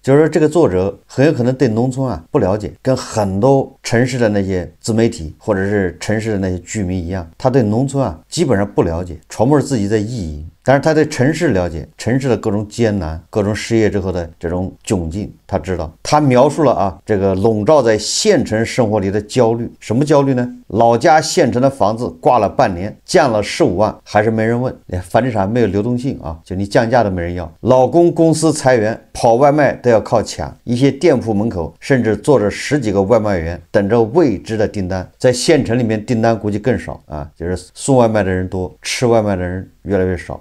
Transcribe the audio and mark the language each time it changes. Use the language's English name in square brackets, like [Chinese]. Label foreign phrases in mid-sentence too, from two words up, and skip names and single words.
[Chinese] 就是說這個作者很有可能對農村不了解，跟很多城市的那些自媒體或者是城市的那些居民一樣，他對農村基本上不了解，全部是自己在意淫。但是他對城市了解，城市的各種艱難，各種失業之後的這種窘境，他知道。他描述了這個籠罩在縣城生活裡的焦慮。什麼焦慮呢？老家縣城的房子掛了半年，降了15 萬，還是沒人問。房地產沒有流動性就你降價都沒人要。老公公司裁員，跑外賣都要靠搶，一些店鋪門口甚至坐着10幾個外賣員等着未知的訂單。在縣城裡面訂單估計更少就是送外賣的人多，吃外賣的人越來越少。